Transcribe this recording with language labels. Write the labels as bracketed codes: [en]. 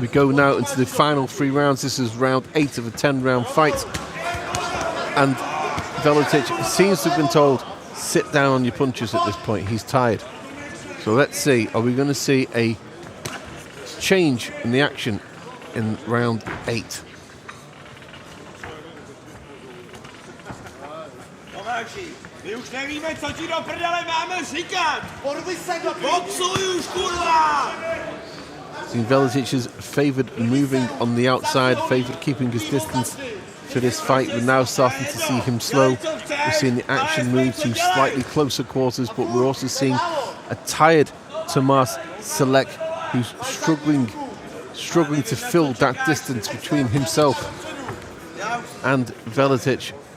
[en] We go now into the final 3 rounds. This is round 8 of a 10-round fight, and Veletic seems to have been told, sit down on your punches at this point. He's tired. So let's see, are we going to see a change in the action in round 8? [cs] My už nevíme, co ti do prdele máme říkat! Porvi se do boxuj už, kurva! [en] Seeing Veletic is favoured moving on the outside, favoured keeping his distance for this fight. We're now starting to see him slow. We're seeing the action move to slightly closer quarters, but we're also seeing a tired Tomas Salek, who's struggling to fill that distance between himself and Veletic.